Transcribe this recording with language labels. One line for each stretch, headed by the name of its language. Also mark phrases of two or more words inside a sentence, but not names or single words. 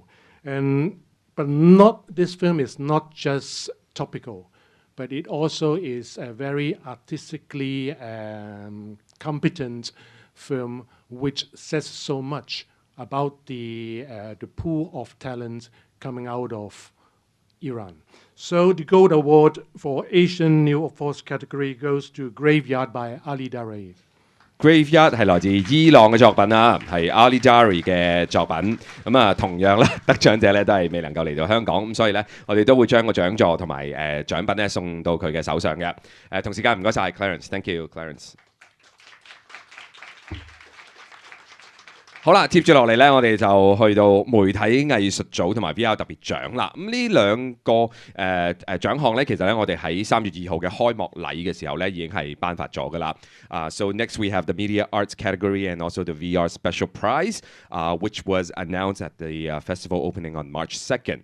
English: But this film is not just topical, but it also is a very artistically competent film which says so much about the pool of talent coming out of Iran. So the Gold Award for Asian New Force category goes to Graveyard by Ali Dari。Graveyard
Cantonese: 係來自伊朗嘅作品啦，係 Ali Dari 嘅作品。咁啊，同樣咧得獎者咧都係未能夠嚟到香港，咁所以咧我哋都會將個獎座同埋獎品咧送到佢嘅手上嘅。同時間唔該晒 Clarence，
English: thank you Clarence。
Cantonese: 好啦，接住落嚟咧，我哋就去到媒體藝術組同埋 VR 特別獎啦。咁呢兩個獎項咧，其實咧我哋喺3月2號嘅開幕禮嘅時候咧已經係頒發咗㗎啦。
English: So next we have the Media Arts category and also the VR Special Prize, which was announced at the festival opening on March 2nd。